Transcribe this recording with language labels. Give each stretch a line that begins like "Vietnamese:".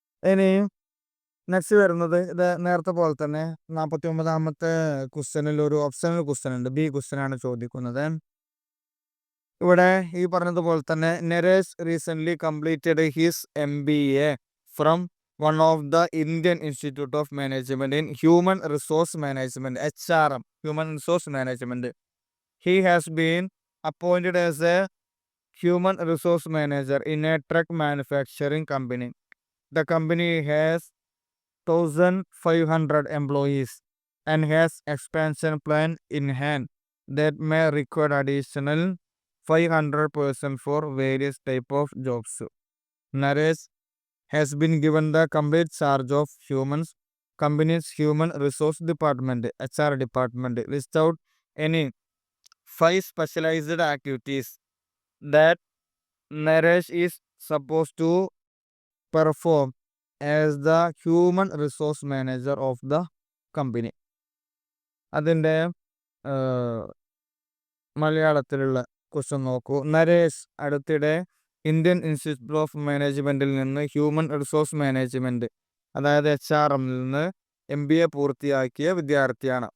Malayalam: ഇനി നെക്സ്റ്റ് വരുന്നത് ഇത് നേരത്തെ പോലെ തന്നെ 49ാമത്തെ ക്വസ്റ്റ്യനിൽ ഒരു ഓപ്ഷണൽ ക്വസ്റ്റ്യൻ ഉണ്ട്, ബി ക്വസ്റ്റ്യൻ ആണ് ചോദിക്കുന്നത്. ഇവിടെ ഈ പറഞ്ഞതുപോലെ തന്നെ
English: Naresh recently completed his MBA from one of the Indian institute of management in human resource management, HRM, human resource management. He has been appointed as a human resource manager in a truck manufacturing company. The company has 1,500 employees and has expansion plan in hand that may require additional 500% for various type of jobs. Naresh has been given the complete charge of company's human resource department, HR department. List out any 5 specialized activities that Naresh is supposed to perform as the human resource manager of the company.
Malayalam: അതിൻ്റെ മലയാളത്തിലുള്ള question നോക്കൂ. നരേഷ് അടുത്തിടെ Indian institute of മാനേജ്മെന്റിൽ നിന്ന് human resource management, അതായത് HRM നിന്ന് MBA പൂർത്തിയാക്കിയ വിദ്യാർത്ഥിയാണ്.